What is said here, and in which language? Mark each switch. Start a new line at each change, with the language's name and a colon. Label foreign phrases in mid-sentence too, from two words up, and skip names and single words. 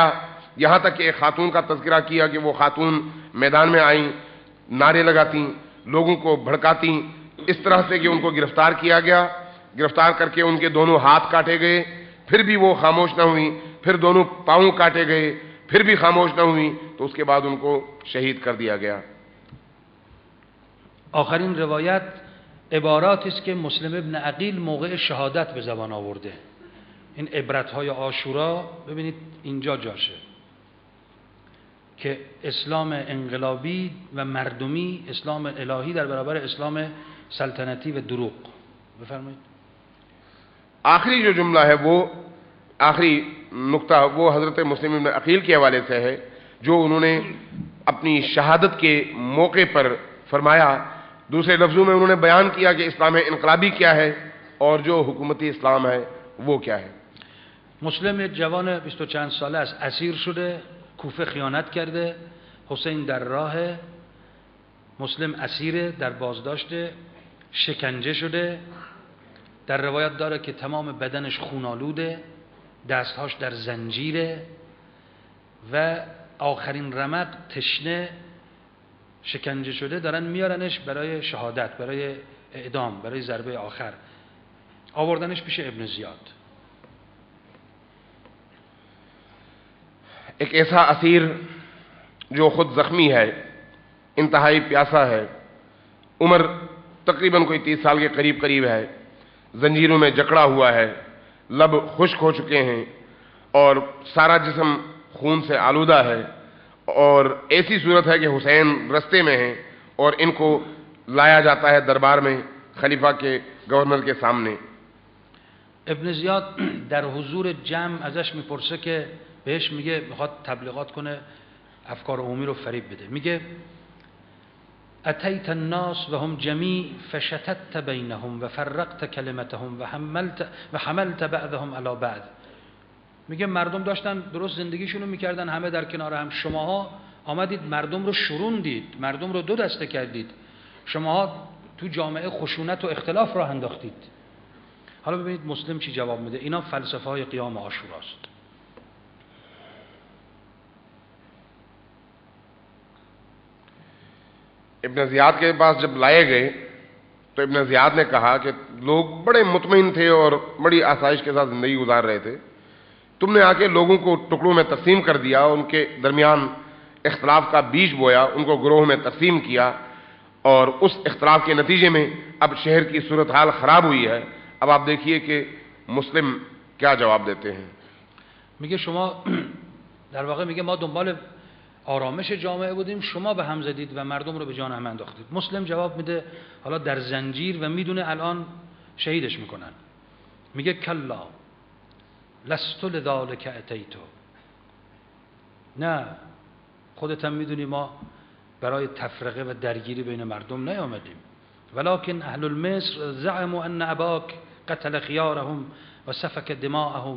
Urdu: یہاں تک کہ ایک خاتون کا تذکرہ کیا کہ وہ خاتون میدان میں آئیں، نعرے لگاتی، لوگوں کو بھڑکاتی، اس طرح سے کہ ان کو گرفتار کیا گیا. گرفتار کرکے ان کے دونوں ہاتھ کاٹے گئے، پھر بھی وہ خاموش نہ ہوئی، پھر دونوں پاؤں کاٹے گئے، پھر بھی خاموش نہ ہوئی، تو اس کے بعد ان کو شہید کر دیا گیا.
Persian: آخرین روایت عباراتی است که مسلم ابن عقیل موقع شهادت به زبان آورده. این عبرت‌های عاشورا ببینید اینجا جاشه که اسلام انقلابی و مردمی، اسلام الهی در برابر اسلام سلطنتی و دروغ. بفرمایید.
Urdu: آخری جو جملہ ہے وہ آخری نکتہ وہ حضرت مسلم ابن عقیل کے حوالے سے ہے، جو انہوں نے اپنی شہادت کے موقع پر فرمایا. دوسرے لفظوں میں انہوں نے بیان کیا کہ اسلام انقلابی کیا ہے اور جو حکومتی اسلام ہے وہ کیا ہے.
Persian: مسلم یک جوان 20 و چند ساله است، اسیر شده، کوفه خیانت کرده، حسین در راه، مسلم اسیر در بازداشته، شکنجه شده، در روایت داره که تمام بدنش خونالوده، دستهاش در زنجیره و آخرین رمق تشنه شکنجه شده، دارن میارنش برای شهادت، برای اعدام، برای ضربه آخر. آوردنش پیش ابن زیاد.
Urdu: ایک ایسا اسیر جو خود زخمی ہے، انتہائی پیاسا ہے، عمر تقریباً کوئی 30 سال کے قریب قریب ہے، زنجیروں میں جکڑا ہوا ہے، لب خشک ہو چکے ہیں اور سارا جسم خون سے آلودہ ہے، اور ایسی صورت ہے کہ حسین رستے میں ہیں اور ان کو لایا جاتا ہے دربار میں خلیفہ کے گورنر کے سامنے.
Persian: ابن زیاد در حضور جمع ازش میپرسه که بهش میگه میخواد تبلیغات کنه، افکار عمومی رو فریب بده.
Arabic: میگه اتیت الناس و هم جمیع فشتت بینهم و فرقت کلمتهم و حملت بعضهم علی بعض.
Persian: میگه مردم داشتن درست زندگیشونو میکردن، همه در کنار هم، شماها آمدید مردم رو شوروندید، مردم رو دو دسته کردید، شماها تو جامعه خشونت و اختلاف راه انداختید. حالا ببینید مسلم چی جواب میده. اینا فلسفه های قیام عاشوراست.
Urdu: ابن زیاد کے پاس جب لائے گئے تو ابن زیاد نے کہا کہ لوگ بڑے مطمئن تھے اور بڑی آسائش کے ساتھ زندگی گزار رہے تھے، تم نے آ کے لوگوں کو ٹکڑوں میں تقسیم کر دیا، ان کے درمیان اختلاف کا بیج بویا، ان کو گروہ میں تقسیم کیا اور اس اختلاف کے نتیجے میں اب شہر کی صورت حال خراب ہوئی ہے. اب آپ دیکھیے کہ مسلم کیا جواب دیتے ہیں.
Persian: میگه شما در واقع میگه ما دنبال آرامش جامعه بودیم، شما به هم زدید و مردم رو به جان هم انداختید. مسلم جواب میده حالا در زنجیر و میدونه الان شهیدش میکنن. میگه
Arabic: کلا لست لذالک اتیتو،
Persian: نه خودت هم میدونی ما برای تفرقه و درگیری بین مردم نیامدیم،
Arabic: ولکن اهل المصر زعموا ان اباک قتل خیارهم و سفک دماءهم.